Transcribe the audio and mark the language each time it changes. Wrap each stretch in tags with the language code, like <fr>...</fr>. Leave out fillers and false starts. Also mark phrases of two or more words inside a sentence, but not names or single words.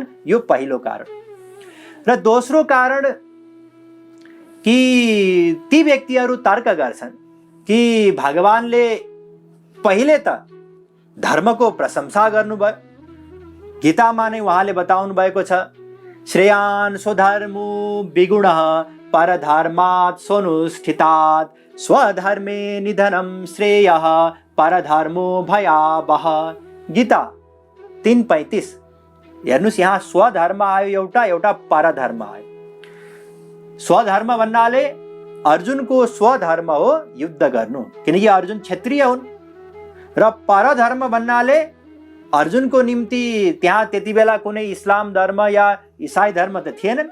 <ne>यो पहिलो कारण। र दोस्रो कारण कि ती व्यक्तिहरू तर्क गर्छन् कि भगवानले पहिले त धर्मको प्रशंसा गर्नुभयो। गीतामा नै उहाँले बताउनु भएको छ,</ne> <sa>श्रेयान् स्वधर्मो विगुणः परधर्मात् स्वनुष्ठितात् स्वधर्मे निधनं श्रेयः परधर्मो भयावह।</sa> <ne>गीता 3:35। हेर्नुहोस्, यहाँ स्वधर्म आयो एउटा परधर्म आयो। स्वधर्म भन्नाले अर्जुनको स्वधर्म हो युद्ध गर्नु, किनकि अर्जुन क्षत्रिय हुन्। र परधर्म भन्नाले अर्जुनको निम्ति त्यहाँ त्यति बेला कुनै इस्लाम धर्म या इसाई धर्म त थिएनन्।</ne>